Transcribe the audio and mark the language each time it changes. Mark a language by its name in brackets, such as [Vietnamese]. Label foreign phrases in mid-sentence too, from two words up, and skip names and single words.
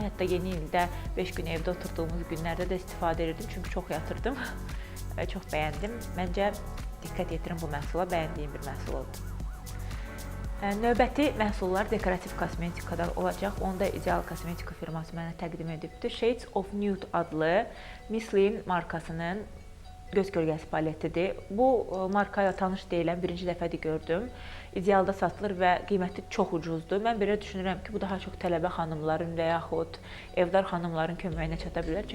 [Azerbaijani] Hətta yeni ildə 5 gün evdə oturduğumuz günlərdə də istifadə edirdim, çünki çox yatırdım və çox bəyəndim. Məncə diqqət yetirin bu məhsula, bəyəndiyim bir məhsul oldu. Növbəti məhsullar dekorativ kosmetikadan olacaq. Onu da İdeal Kosmetika firması mənə təqdim edibdir. Shades of Nude adlı Michelin markasının göz kölgəsi paletidir. Bu markaya tanış deyiləm, birinci dəfədir gördüm. İdealda satılır və qiyməti çox ucuzdur. Mən belə düşünürəm ki, bu daha çox tələbə xanımların və yaxud evdar xanımların köməyinə çata bilər.